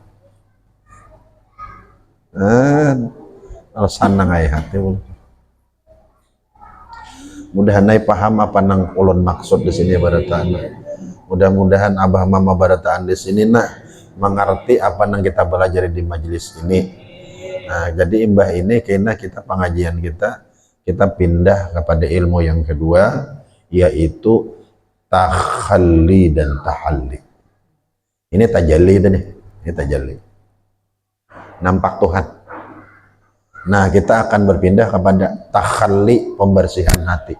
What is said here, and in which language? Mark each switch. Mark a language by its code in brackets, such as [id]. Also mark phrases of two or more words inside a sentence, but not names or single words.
[bjn] Alasan nang ayah hati. Mudah-mudahan paham apa nang ulun maksud di sini barataan. Mudah-mudahan abah mama barataan di sini nak mengerti apa nang kita belajar di majelis ini. Nah, jadi imbah ini kena kita pengajian kita pindah kepada ilmu yang kedua, yaitu takhalli dan tahalli. Ini tajalli nih, ini tajalli. Nampak Tuhan. Nah, kita akan berpindah kepada takhalli, pembersihan hati.